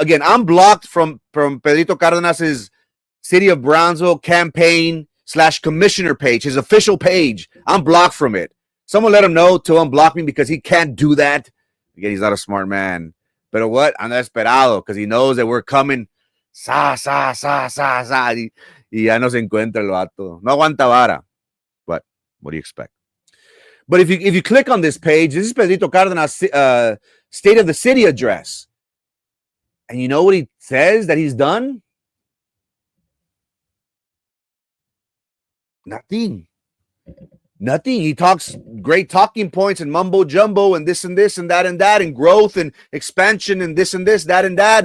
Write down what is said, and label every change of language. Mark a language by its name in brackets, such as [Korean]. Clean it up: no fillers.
[English] Again, I'm blocked from Pedrito Cárdenas's City of Brownsville campaign / commissioner page, his official page. I'm blocked from it. Someone let him know to unblock me, because he can't do that. Again, he's not a smart man. [Spanish] Pero [English] what? [Spanish] Anda esperado, [English] because he knows that we're coming. Sa. [Spanish] Y ya no se encuentra el vato. No aguanta vara. [English] But what do you expect? But if you click on this page, this is Pedrito Cárdenas' State of the City address. And you know what he says that he's done? Nothing. Nothing. He talks great talking points and mumbo jumbo and this and this and that and growth and expansion and this and this, that and that.